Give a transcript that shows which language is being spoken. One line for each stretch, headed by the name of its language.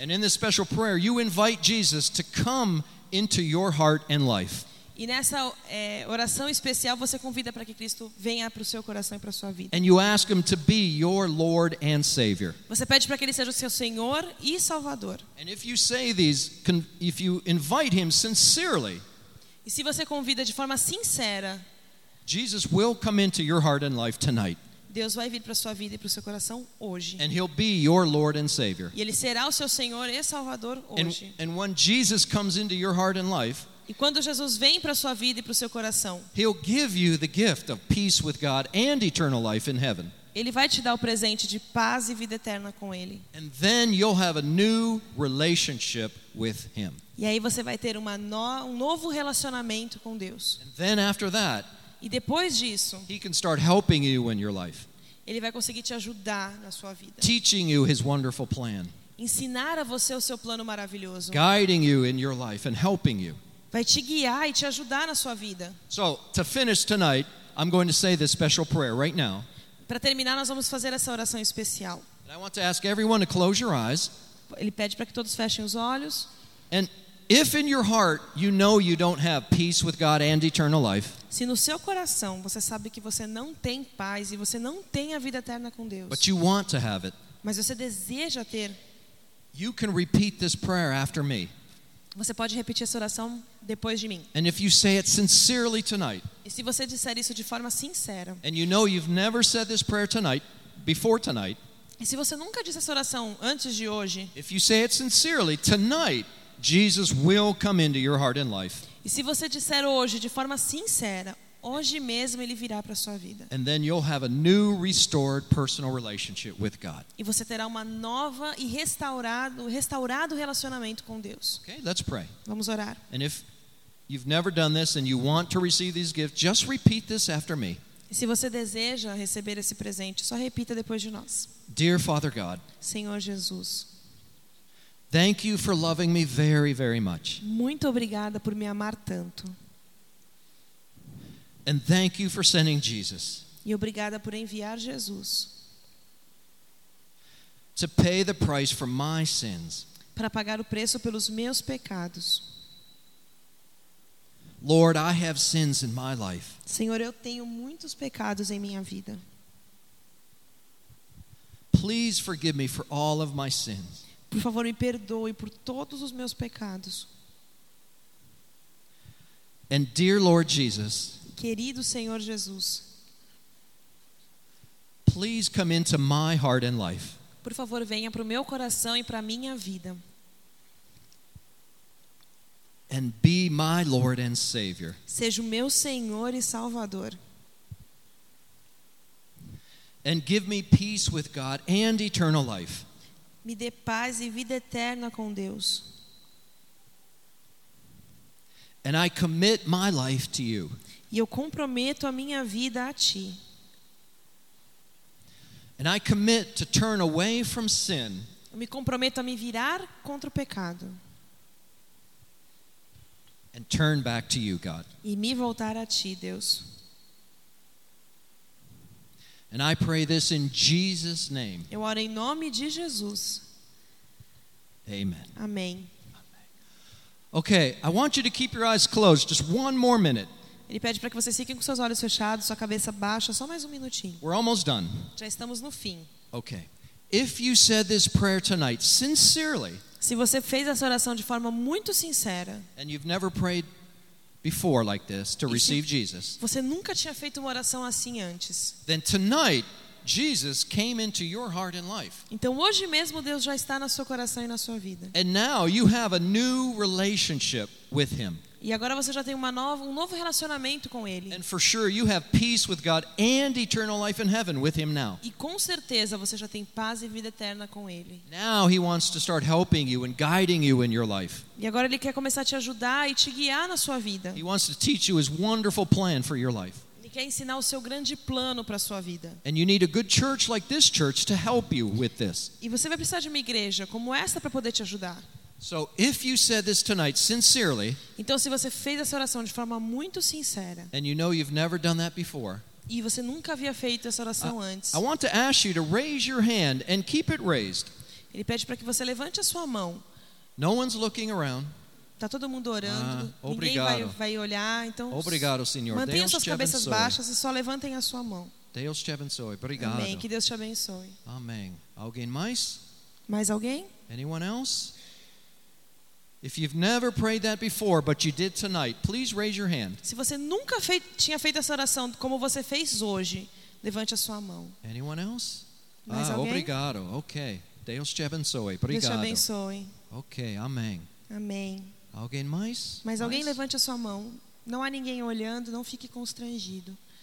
English: And in this special prayer, you invite Jesus to come into your heart and life.
Portuguese: E nessa oração especial, você convida para que Cristo venha para o seu coração e para a sua vida.
English: And you ask him to be your Lord and Savior.
Portuguese: Você pede para que ele seja o seu Senhor e Salvador.
English: And if you say these, if you invite him sincerely,
Portuguese: e se você convida de forma sincera,
English: Jesus will come into your heart and life tonight.
Portuguese: Deus vai vir para a sua vida e para o seu coração hoje.
English: And he'll be your Lord and Savior.
Portuguese: E ele será o seu Senhor e Salvador hoje.
English: And when Jesus comes into your heart and life,
Portuguese: e quando Jesus vem para a sua vida e para o seu coração,
English: he'll give you the gift of peace with God and eternal life in heaven.
Portuguese: Ele vai te dar o presente de paz e vida eterna com ele.
English: And then you'll have a new relationship with him.
Portuguese: E aí você vai ter um novo relacionamento com Deus.
English: And then after that,
Portuguese: e depois disso,
English: he can start helping you in your life.
Portuguese: Ele vai conseguir te ajudar na sua vida.
English: Teaching you his wonderful plan.
Portuguese: Ensinar a você o seu plano maravilhoso.
English: Guiding you in your life and helping you.
Portuguese: Vai te guiar e te ajudar na sua vida.
English: So, to finish tonight, I'm going to say this special prayer right now.
Portuguese: Para terminar, nós vamos fazer essa oração especial.
English: And I want to ask everyone to close your eyes.
Portuguese: Ele pede para que todos fechem os olhos.
English: And if in your heart you know you don't have peace with God and eternal life,
Portuguese: se no seu coração você sabe que você não tem paz e você não tem a vida eterna com Deus,
English: but you want to have it,
Portuguese: mas você deseja ter,
English: you can repeat this prayer after me.
Portuguese: Você pode repetir essa oração depois de mim.
English: And if you say it sincerely tonight,
Portuguese: e se você disser isso de forma sincera,
English: and you know you've never said this prayer tonight, before tonight,
Portuguese: e se você nunca disse essa oração antes de hoje,
English: if you say it sincerely tonight, Jesus will come into your heart and life.
Portuguese: E se você disser hoje de forma sincera, hoje mesmo ele virá para sua vida.
English: And then you'll have a new restored personal relationship with God.
Portuguese: E você terá uma nova e restaurado relacionamento com Deus.
English: Okay, let's pray.
Portuguese: Vamos orar.
English: And if you've never done this and you want to receive these gifts, just repeat this after me.
Portuguese: E se você deseja receber esse presente, só repita depois de nós.
English: Dear Father God.
Portuguese: Senhor Jesus.
English: Thank you for loving me very, very much.
Portuguese: Muito obrigada por me amar tanto.
English: And thank you for sending Jesus.
Portuguese: E obrigada por enviar Jesus.
English: To pay the price for my sins.
Portuguese: Para pagar o preço pelos meus pecados.
English: Lord, I have sins in my life.
Portuguese: Senhor, eu tenho muitos pecados em minha vida.
English: Please forgive me for all of my sins.
Portuguese: Por favor, me perdoe por todos os meus pecados.
English: And dear Lord Jesus,
Portuguese: querido Senhor Jesus,
English: please come into my heart and life.
Portuguese: Por favor, venha para o meu coração e para a minha vida.
English: And be my Lord and Savior.
Portuguese: Seja o meu Senhor e Salvador.
English: And give me peace with God and eternal life.
Portuguese: Me dê paz e vida eterna com Deus.
English: And I commit my life to you.
Portuguese: E eu comprometo a minha vida a ti.
English: And I commit to turn away from sin.
Portuguese: Eu me comprometo a me virar contra o pecado.
English: And turn back to you, God.
Portuguese: E me voltar a ti, Deus.
English: And I pray this in Jesus' name.
Portuguese: Eu oro em nome de Jesus.
English: Amen.
Portuguese: Amém.
English: Okay, I want you to keep your eyes closed just one more minute.
Portuguese: Ele pede para que vocês fiquem com seus olhos fechados, sua cabeça baixa, só mais um minutinho.
English: We're almost done.
Portuguese: Já estamos no fim.
English: Okay. If you said this prayer tonight sincerely.
Portuguese: Se você fez essa oração de forma muito sincera.
English: And you've never prayed before like this to receive Jesus.
Portuguese: Você nunca tinha feito uma oração assim antes.
English: Then tonight Jesus came into your heart and life.
Portuguese: Então hoje mesmo Deus já está no seu coração e na sua vida.
English: And now you have a new relationship with him.
Portuguese: E agora você já tem uma nova, um novo relacionamento com ele.
English: And for sure you have peace with God and eternal life in heaven with him now.
Portuguese: E com certeza você já tem paz e vida eterna com ele.
English: Now he wants to start helping you and guiding you in your life.
Portuguese: E agora ele quer começar a te ajudar e te guiar na sua vida.
English: He wants to teach you his wonderful plan for your life.
Portuguese: Ele quer ensinar o seu grande plano para a sua vida.
English: And you need a good church like this church to help you with this.
Portuguese: E você vai precisar de uma igreja como essa para poder te ajudar.
English: So if you said this tonight sincerely,
Portuguese: então, se você fez essa oração de forma muito sincera,
English: and you know you've never done that before,
Portuguese: e você nunca havia feito essa oração antes,
English: I want to ask you to raise your hand and keep it raised.
Portuguese: Ele pede para que você levante a sua mão.
English: No one's looking around.
Portuguese: Tá todo mundo orando. Obrigado. Ninguém vai olhar. Então, obrigado, Senhor. Mantenha suas cabeças baixas e só levantem a sua mão. Deus te abençoe. Obrigado. Amém. Que Deus te abençoe. Amém. Alguém mais? Mais alguém?
English: Anyone else? If you've never prayed that before, but you did tonight, please raise your hand.
Portuguese: Se você nunca tinha feito essa oração como você fez hoje, levante a sua mão.
English: Anyone else?
Portuguese: Mais alguém? Obrigado. Okay. Deus te abençoe. Obrigado. Deus te abençoe. Okay. Amém. Amém. Alguém mais? Mas alguém levante a sua mão. Não há ninguém olhando. Não fique constrangido.